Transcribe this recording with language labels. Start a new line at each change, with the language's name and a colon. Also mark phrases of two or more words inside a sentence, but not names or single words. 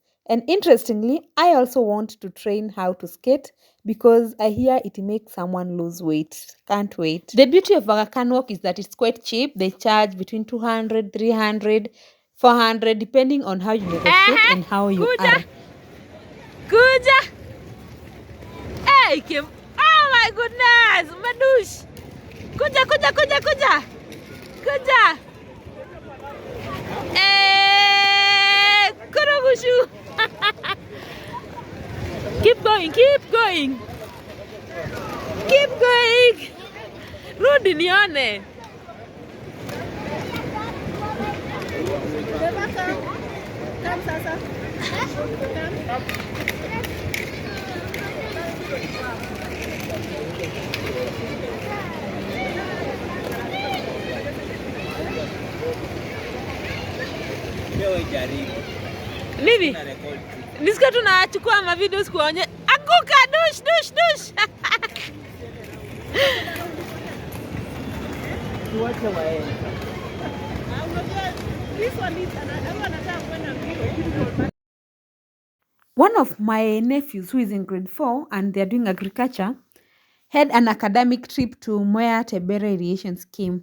English: And interestingly, I also want to train how to skate because I hear it makes someone lose weight. Can't wait. The beauty of Aga Khan Walk is that it's quite cheap. They charge between 200, 300, 400, depending on how you negotiate and how you are.
Swahili: Kuja. Hey, Kim.
English: Oh my goodness.
Swahili: Madush. Kuja, kuja, kuja, kuja. Kuja. Hey, Kurogushu.
English: Keep going, keep going. Keep going.
Swahili: Rudi nione.
English: Come, Sasa.
Swahili: Nini? Nisika tunachukua mavideos kuonye. Anguka, dush, dush, dush.
English: One of my nephews who is in grade 4 and they're doing agriculture had an academic trip to Mwea Tebera Irrigation Scheme.